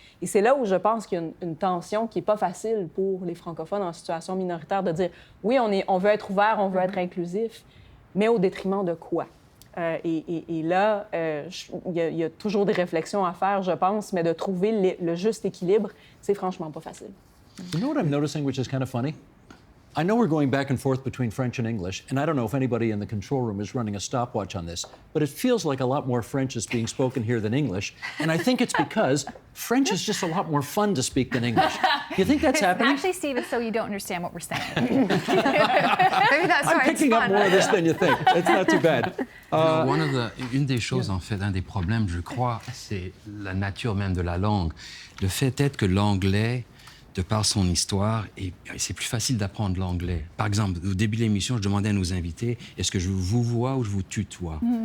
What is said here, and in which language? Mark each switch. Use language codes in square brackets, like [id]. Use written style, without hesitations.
[fr] Et c'est là où je pense qu'il y a une tension qui n'est pas facile pour les francophones en situation minoritaire de dire « Oui, on veut être ouvert, on veut être inclusif, mais au détriment de quoi? » Et là, il y a toujours des réflexions à faire, je pense, mais de trouver le juste équilibre, c'est franchement pas facile. [en] You know what I'm noticing, which is kind of funny? I know we're going back and forth between French and English, and I don't know if anybody in the control room is running a stopwatch on this, but it feels like a lot more French is being spoken here than English, and I think it's because French is just a lot more fun to speak than English. You think that's happening? Actually, Steve, it's so you don't understand what we're saying. Maybe that's I'm why it's picking up fun. more of this than you think. It's not too bad. [fr] Une des choses, en fait, un des problèmes, je crois, c'est la nature même de la langue. Le fait est que l'anglais, de par son histoire, et c'est plus facile d'apprendre l'anglais. Par exemple, au début de l'émission, je demandais à nos invités, est-ce que je vous vois ou je vous tutoie?